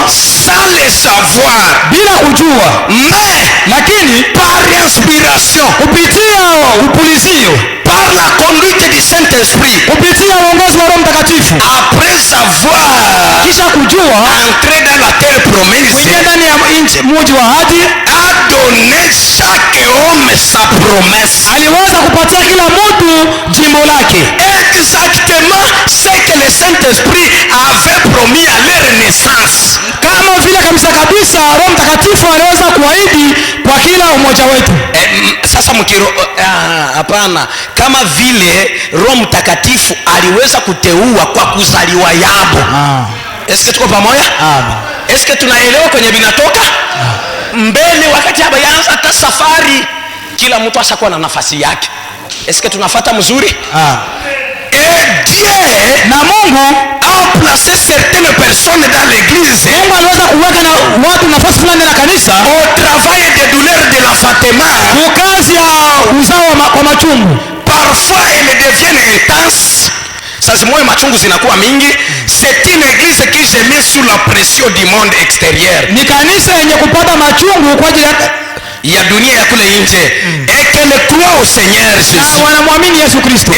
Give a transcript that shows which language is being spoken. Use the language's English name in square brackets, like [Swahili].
[French] sans le savoir, [Swahili] bila kujua, [French] mais [Swahili] lakini [French] par inspiration, [Swahili] kupitia upulizio, [French] par la conduite du Saint-Esprit, [Swahili] kupitia uongozi wa Roho Mtakatifu, [French] après avoir [Swahili] kisha kujua [French] entré dans la terre promise, [Swahili] kuingia ndani ya mji wa ahadi, [French] a donné chaque homme sa promesse. [Swahili] aliweza kupatia kila mtu jimbo lake, [French] Exactement ce que le Saint-Esprit avait promis à leur naissance. [Swahili] kama vile kabisa Roho Mtakatifu aliweza kuahidi kwa kila mmoja wetu. Sasa mkiro, hapana, kama vile Roho Mtakatifu aliweza kuteua kwa kuzaliwa yabo. Eske tuko pamoja? Amen. Eske tunaelewa kwenye binatoka? Mbele wakati haba yaanza hata safari, kila mtu ashakuwa na nafasi yake. Eske tunafuata mzuri? [French] Et Dieu [Swahili] Na Mungu [French] a placé certaines personnes dans l'église [Swahili] Mungu aliweza kuweka na watu nafasi fulani na kanisa [French] au travail des douleurs de l'enfantement. [Swahili] kwa kazi ya uzao kwa machungu. [French] Parfois elles deviennent intenses. [Swahili] sasa moyo machungu zinakuwa mingi. [French] C'est une église qui se met sous la pression du monde extérieur, [Swahili] ni kanisa yenye kupata machungu kwa ajili ya dunia ya kule nje, [French] et qu'elle croit au Seigneur [Swahili] na Jésus, wanamwamini Yesu Kristo